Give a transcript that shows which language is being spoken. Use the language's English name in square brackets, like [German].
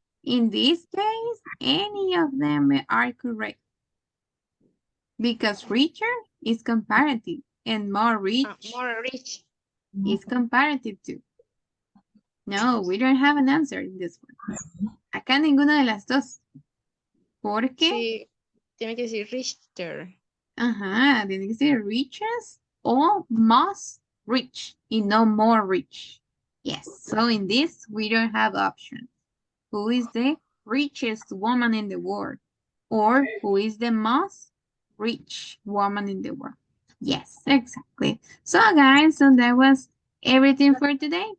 [English] In this case, any of them are correct. Because richer is comparative and more rich is comparative too. No, we don't have an answer in this one. [Spanish] Acá ninguna de las dos. ¿Por qué? Sí, tiene que decir richer. Ajá, tiene que ser richest o most [English] rich and no more rich. Yes, so in this, we don't have options. Who is the richest woman in the world? Or who is the most rich woman in the world? Yes, exactly. So guys, so that was everything for today.